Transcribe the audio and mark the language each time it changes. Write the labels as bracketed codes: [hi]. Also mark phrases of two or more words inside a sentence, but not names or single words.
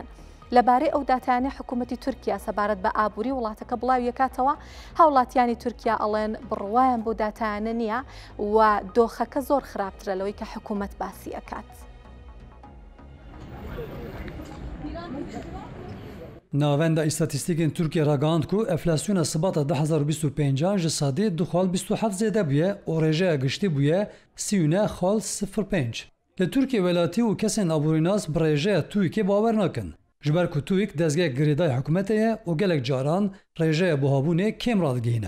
[ckb] لەبارەی ئەو داتانە حکوومەتی تورکیا سەبارەت بە ئابووری وڵاتەکە بڵاوی یەکاتەوە هاوڵاتیانی تورکیا ئەڵێن بڕوایان بۆ داتانە نییە و دۆخەکە زۆر خراپترە لەوەی کە حکوومەت باسی ئەکات. [ku] Navenda îstatîstîkên Tirkiye ragihand ku enflasyona sibata 2025 ji sadê 2,27 zêde bûye û rêjeya giştî bûye 39,05. Li Tirkiye welatî û kesên aborînas bi rêjeya TÜİKê bawer nakin. Ji ber ku TÜİK dezgeh girêdayê hikûmetê ye û gelek caran rêjeya buhabûnê kêm radigihîne.